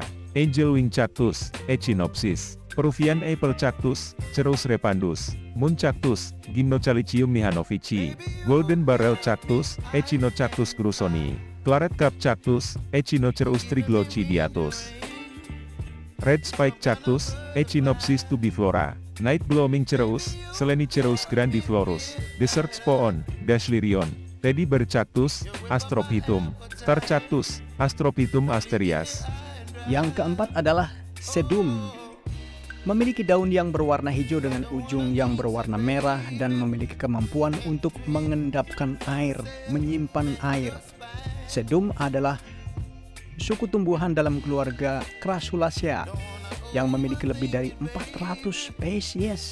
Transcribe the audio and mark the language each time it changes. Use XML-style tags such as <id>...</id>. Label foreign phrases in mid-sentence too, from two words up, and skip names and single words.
<en>Angel wing cactus, Echinopsis. Peruvian apple cactus, Cerus repandus. Moon cactus, Gymnocalycium mihanovici. Golden barrel cactus, Echinocactus grusonii. Claret cup cactus, Echinocereus triglochidiatus. Red spike cactus, Echinopsis tubiflora. Night blooming cereus, Selenicereus grandiflorus. Desert spoon, Dashlirion. Teddy bear cactus, Astrophytum. Star cactus, Astrophytum asterias.</en> <id>Yang keempat adalah sedum. Memiliki daun yang berwarna hijau dengan ujung yang berwarna merah dan memiliki kemampuan untuk mengendapkan air, menyimpan air. Sedum adalah suku tumbuhan dalam keluarga Crassulaceae yang memiliki lebih dari 400 spesies.</id>